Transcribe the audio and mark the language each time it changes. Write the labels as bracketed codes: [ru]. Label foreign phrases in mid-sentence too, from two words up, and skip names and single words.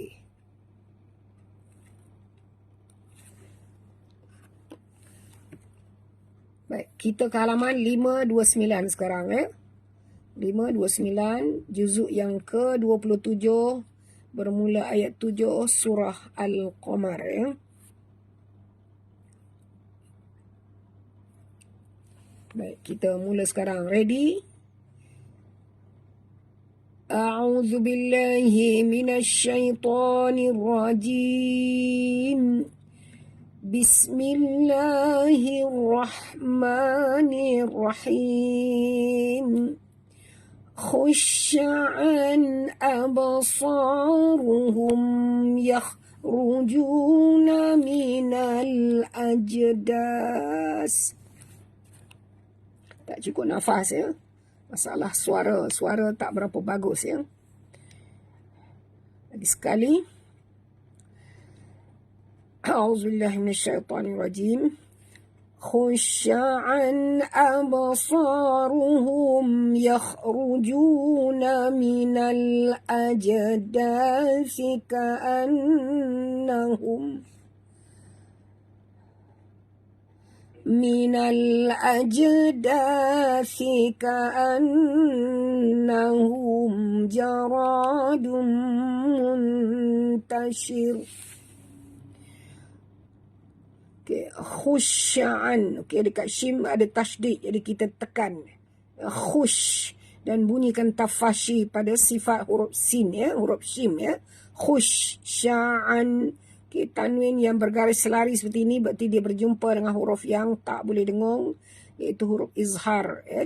[ms] Baik, kita ke halaman 529 sekarang ya. 529 juzuk yang ke-27 bermula ayat 7 surah Al-Qamar ya. Baik, kita mula sekarang. Ready? [ar] أعوذ بالله من الشيطان الرجيم. بسم الله الرحمن الرحيم. خشعا أبصارهم يخرجون من الأجداث. [ms] Tak cukup nafas ya. Masalah suara tak berapa bagus ya. Lagi sekali. [ar] أعوذ بالله من الشيطان الرجيم. خشعا أبصارهم يخرجون من الأجداث كأنهم من الأجداث كأنهم جراد منتشر. Okay, khusya'an. [ms] Okay, dekat shim ada tasydid, jadi kita tekan khush dan bunyikan tafashi pada sifat huruf sin ya, huruf shim ya. [ar] Khusya'an. [ms] Okay, tanwin yang bergaris selari seperti ini berarti dia berjumpa dengan huruf yang tak boleh dengung, iaitu huruf izhar ya.